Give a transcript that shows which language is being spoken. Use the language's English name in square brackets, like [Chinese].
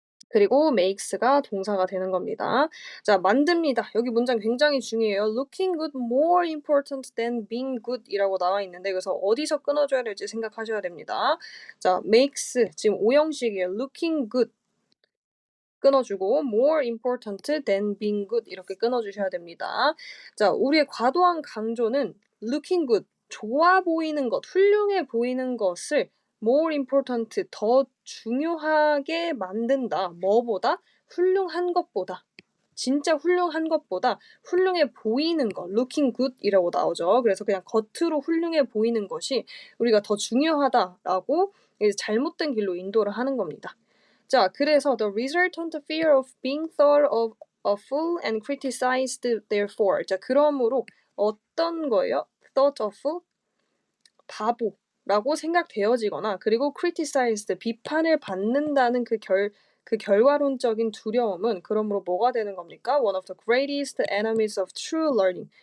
[Korean] 그리고 makes가 동사가 되는 겁니다. 자, 만듭니다. 여기 문장 굉장히 중요해요. [English] Looking good more important than being good [Korean] 이라고 나와 있는데 그래서 어디서 끊어줘야 될지 생각하셔야 됩니다. 자, makes 지금 오형식이에요. [English] Looking good [Korean] 끊어주고 [English] more important than being good [Korean] 이렇게 끊어주셔야 됩니다. 자, 우리의 과도한 강조는 [English] looking good [Korean] 좋아 보이는 것, 훌륭해 보이는 것을 [English] more important [Korean] 더 중요하게 만든다. 뭐보다? 훌륭한 것보다. 진짜 훌륭한 것보다 훌륭해 보이는 것, [English] looking good [Korean] 이라고 나오죠. 그래서 그냥 겉으로 훌륭해 보이는 것이 우리가 더 중요하다라고 이제 잘못된 길로 인도를 하는 겁니다. 자, 그래서 [English] the resultant fear of being thought of a fool and criticized therefore. [Korean] 자, 그러므로 어떤 거예요? [English] thought of [Korean] 바보라고 생각되어지거나 그리고 criticized 비판을 받는다는 그 결과론적인 두려움은 그러므로 뭐가 되는 겁니까? [English] One of the greatest enemies of true learning.